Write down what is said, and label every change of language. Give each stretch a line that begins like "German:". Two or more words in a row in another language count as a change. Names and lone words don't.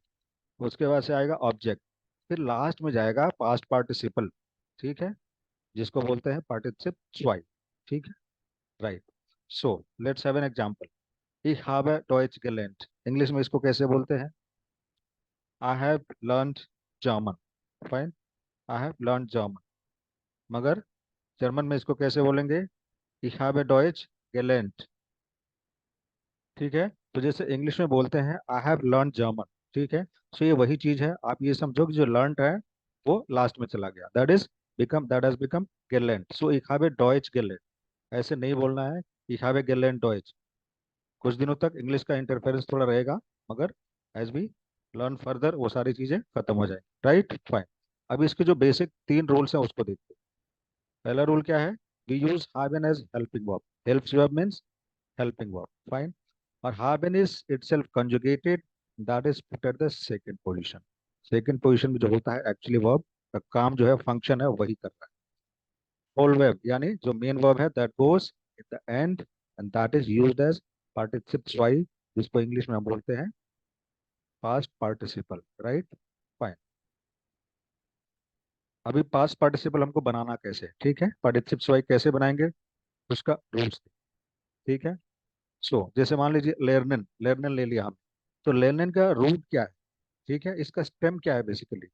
Hindi: उसके बाद से आएगा ऑब्जेक्ट, फिर लास्ट में जाएगा
English: past participle,
Hindi: ठीक है, जिसको बोलते हैं
German: Partizip zwei,
Hindi: ठीक है, राइट।
English: so let's have an example.
German: Ich habe Deutsch gelernt।
Hindi: इंग्लिश में इसको कैसे बोलते हैं?
English: I have learned German, fine, I have learn German.
Hindi: मगर जर्मन में इसको कैसे बोलेंगे?
German: Ich habe Deutsch gelernt,
Hindi: ठीक है। तो जैसे इंग्लिश में बोलते हैं
English: I have learn German,
Hindi: ठीक है। सो ये वही चीज है, आप ये समझो कि जो लर्न है वो लास्ट में चला गया,
English: that has become गेलेंट।
German: सो ich habe Deutsch gelernt,
Hindi: ऐसे नहीं बोलना है
German: ich habe gelernt Deutsch।
Hindi: कुछ दिनों तक इंग्लिश का इंटरफेरेंस थोड़ा रहेगा, मगर
English: as we learn further
Hindi: वो सारी चीजें खत्म हो जाएंगी,
English: right, fine.
Hindi: अब इसके जो बेसिक तीन रूल्स हैं उसको देखते हैं। पहला रूल क्या है?
English: we use have as helping verb.
German: Hilfsverb
English: means helping verb, fine. और have been is itself conjugated, that is put at the second position। second position
Hindi: में जो होता है
English: actually verb
Hindi: का काम जो है, फंक्शन है, वही कर रहा है।
German: Vollverb
Hindi: यानी जो
English: main verb है that goes in the end and that is used as
German: Partizip zwei,
Hindi: जिसको इंग्लिश में हम बोलते हैं
English: past participle, right, fine.
Hindi: अभी
English: past participle
Hindi: हमको बनाना कैसे, ठीक है,
German: Partizip zwei
Hindi: कैसे बनाएंगे उसका रूल्स, ठीक है। सो जैसे मान लीजिए लेर्नन, लेर्नन ले लिया हम। तो लेर्नन का रूट क्या है, ठीक है, इसका स्टेम क्या है बेसिकली?